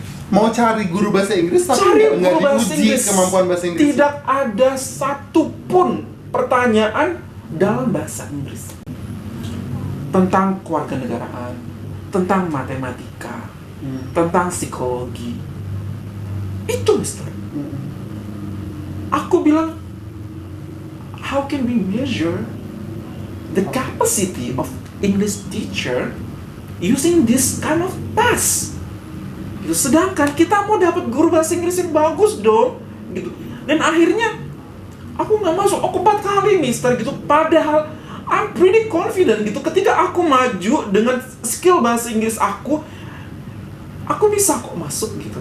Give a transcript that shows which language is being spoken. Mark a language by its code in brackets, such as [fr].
[id] Mau cari guru bahasa Inggris tapi nggak diuji kemampuan bahasa Inggris. Tidak ada satupun pertanyaan dalam bahasa Inggris tentang kewarganegaraan, tentang matematika, tentang psikologi. Itu Mister. Aku bilang, [en] how can we measure the capacity of English teacher using this kind of test? [id] Gitu. Sedangkan kita mau dapat guru bahasa Inggris yang bagus dong, gitu. Dan akhirnya aku nggak masuk. Aku 4 kali Mister gitu. Padahal [en] I'm pretty confident [id] gitu. Ketika aku maju dengan skill bahasa Inggris aku bisa kok masuk gitu.